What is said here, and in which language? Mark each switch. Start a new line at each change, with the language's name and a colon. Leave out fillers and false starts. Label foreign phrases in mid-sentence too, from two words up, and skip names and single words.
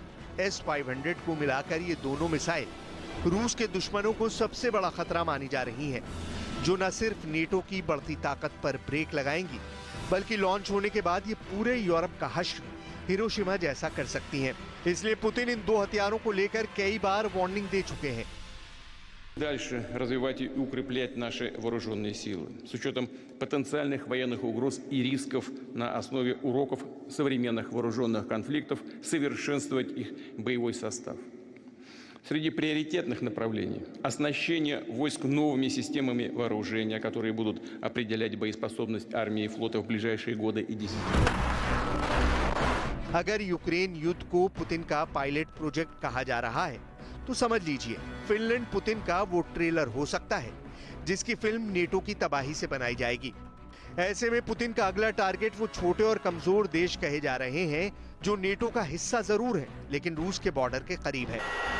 Hindi: S-500 को मिलाकर ये दोनों मिसाइल रूस के दुश्मनों को सबसे बड़ा खतरा मानी जा रही हैं, जो न सिर्फ नेटो की बढ़ती ताकत पर ब्रेक लगाएंगी, बल्कि लॉन्च होने के बाद ये पूरे यूरोप का हश्र हिरोशिमा जैसा कर सकती हैं। इसलिए पुतिन इन दो हथियारों को लेकर कई बार वार्निंग दे चुके हैं।
Russian: Дальше развивать и укреплять наши вооруженные силы с учетом потенциальных военных угроз и рисков на основе уроков современных вооруженных конфликтов, совершенствовать их боевой состав. Среди приоритетных направлений – оснащение войск новыми системами вооружения, которые будут определять боеспособность армии и флота в ближайшие годы и десятилетия.
Hindi: अगर यूक्रेन युद्ध को पुतिन का
English: pilot project
Hindi: कहा जा रहा है तो समझ लीजिए फिनलैंड पुतिन का वो ट्रेलर हो सकता है जिसकी फिल्म नेटो की तबाही से बनाई जाएगी। ऐसे में पुतिन का अगला टारगेट वो छोटे और कमजोर देश कहे जा रहे हैं जो नेटो का हिस्सा जरूर है लेकिन रूस के बॉर्डर के करीब है।